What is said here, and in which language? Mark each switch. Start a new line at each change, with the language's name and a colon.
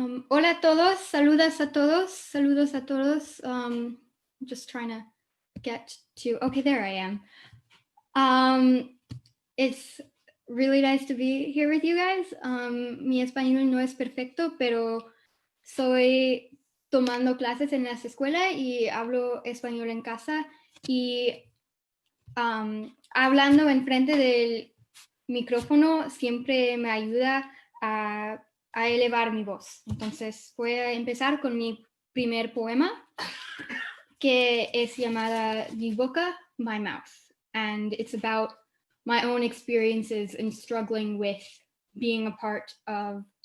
Spanish: Hola a todos, saludos a todos, saludos a todos.
English: Just trying to get to, okay, there I am. It's really nice to be here with you guys.
Spanish: Mi español no es perfecto, pero soy tomando clases en las escuelas y hablo español en casa y hablando enfrente del micrófono siempre me ayuda a elevar mi voz. Entonces voy a empezar con mi primer poema que es llamada Mi boca,
English: My Mouth, and it's about my own experiences in struggling with being a part of